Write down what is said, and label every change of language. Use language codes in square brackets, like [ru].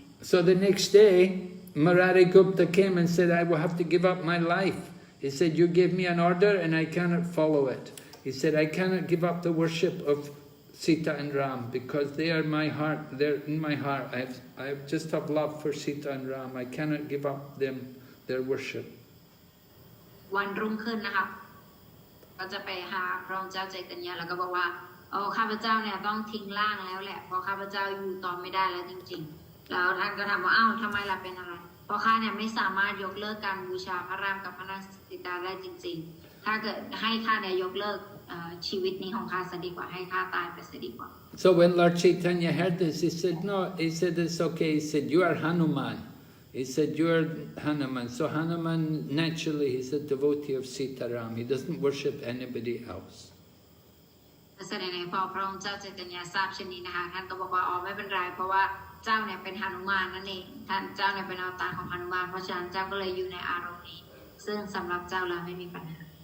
[en] So the next day, Murari Gupta came and said, I will have to give up my life. He said, you gave me an order and I cannot follow it. He said, I cannot give up the worship of Sita and Ram because they are my heart, they're in my heart. I just have love for Sita and Ram. I cannot give up them, their worship. [th] วันรุ่งขึ้นนะคะก็จะไปหาพระองค์เจ้าใจตญาแล้วก็บอกว่าโอ้ข้าพเจ้าเนี่ยต้องทิ้งร่างแล้วแหละเพราะข้าพเจ้าอยู่ต่อไม่ได้แล้วจริงๆแล้วท่านก็ถามว่าอ้าวทำไมล่ะเป็นอะไรเพราะข้าเนี่ยไม่สามารถยกเลิกการบูชาพระรามกับพระนางสีตาได้จริงๆถ้าเกิดให้ข้าเนี่ยยกเลิกชีวิตนี้ของข้าซะดีกว่าให้ข้าตายไปซะดีกว่า [en] So when Lord Chaitanya heard this, he said, no, he said, it's okay. He said, you are Hanuman. He said, you are Hanuman. So Hanuman, naturally, he's a devotee of Sitaram. He doesn't worship anybody else. [th] แสดงในพอพระองค์เจ้าใจตญาทราบเช่นนี้นะคะท่านก็บอกว่าอ๋อไม่เป็นไรเพราะว่าเจ้าเนี่ยเป็นหนุมานนั่นเองท่านเจ้าเนี่ยเป็นอวตารของหนุมานเพราะฉะนั้นเจ้าก็เลยอยู่ในอารมณ์นี้ซึ่งสำหรับเจ้าแล้วไม่มีปัญหา